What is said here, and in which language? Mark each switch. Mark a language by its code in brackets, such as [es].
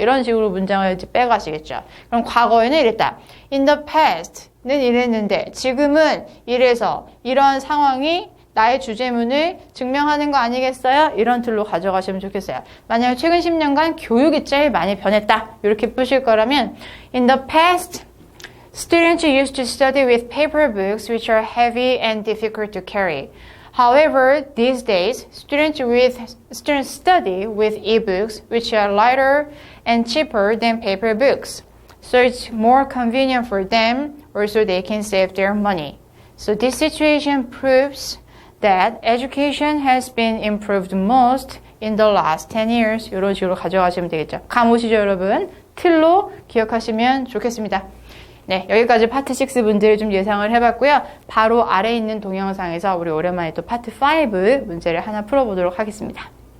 [ko] 이런 식으로 문장을 이제 빼가시겠죠. 그럼 과거에는 이랬다. [en] In the past [ko] 는 이랬는데 지금은 이래서 이런 상황이 나의 주제문을 증명하는 거 아니겠어요? 이런 틀로 가져가시면 좋겠어요. 만약에 최근 10년간 교육이 제일 많이 변했다. 이렇게 푸실 거라면 [en] In the past, students used to study with paper books which are heavy and difficult to carry. However, these days, students study with ebooks, which are lighter and cheaper than paper books. So it's more convenient for them, also they can save their money. So this situation proves that education has been improved most in the last 10 years. [ko] 이런 식으로 가져가시면 되겠죠. 감 오시죠, 여러분? 틀로 기억하시면 좋겠습니다. 네, 여기까지 파트 6 문제를 좀 예상을 해봤고요. 바로 아래에 있는 동영상에서 우리 오랜만에 또 파트 5 문제를 하나 풀어보도록 하겠습니다.